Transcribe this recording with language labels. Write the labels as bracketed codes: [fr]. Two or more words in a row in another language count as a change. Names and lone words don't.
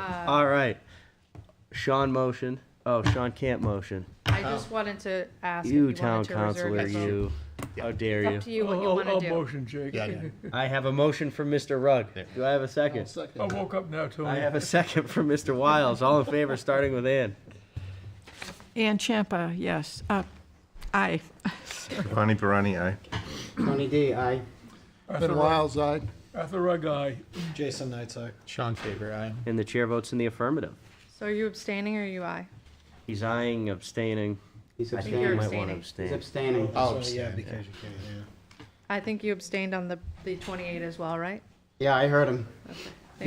[en] All right. Sean motion. Oh, Sean can't motion. I just wanted to ask if You you town wanted to reserve councilor, your vote. you. How dare It's you? up to you what you want I'll to do. motion, Jake. I have a motion from Mr. Rugg. Do I have a second? Second. I woke up now, Tony. I have a second from Mr. Wiles. All in favor, starting with Ann. Ann Champa, yes. Aye. Bonnie Barani, aye. Tony D, aye. Ben Wiles, aye. Arthur Rugg, aye. Jason Knightside. Sean Faber, aye. And the chair votes in the affirmative. So are you abstaining or are you aye? He's eyeing, abstaining. He's I think you're he might abstaining. want to abstaining. abstain. He's abstaining. I'll So, yeah, abstain, because you can't, yeah. I think you abstained on the 28 as well, right? Yeah, I heard him. Thank